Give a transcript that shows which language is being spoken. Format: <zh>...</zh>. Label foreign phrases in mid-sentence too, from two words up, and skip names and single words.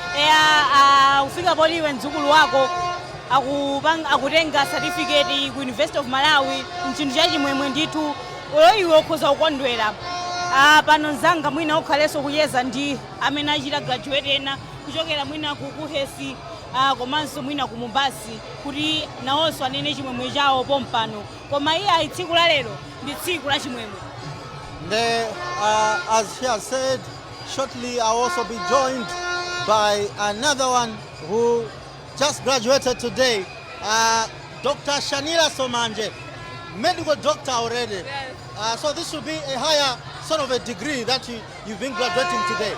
<ny>Ufika poliwe mdzukulu wako akutenga certificate ku University of Malawi mchinthu chachimwemwe ndithu iwe ukhoza kukondwera. Pano nzanga mwina ukhaleso kuyeza ndi amene achita graduate ena kuchokera mwina ku Hesi komanso mwina ku Mumbasi kuti nawonso anene chimwemwe chawo pompano. Koma iye tsiku la lero ndi tsiku la chimwemwe.</ny> <en>As she has said, shortly I'll also be joined by another one who just graduated today, Dr. Shanila Somanje, medical doctor already. Yes. So this will be a higher sort of a degree that you've been graduating today.</en>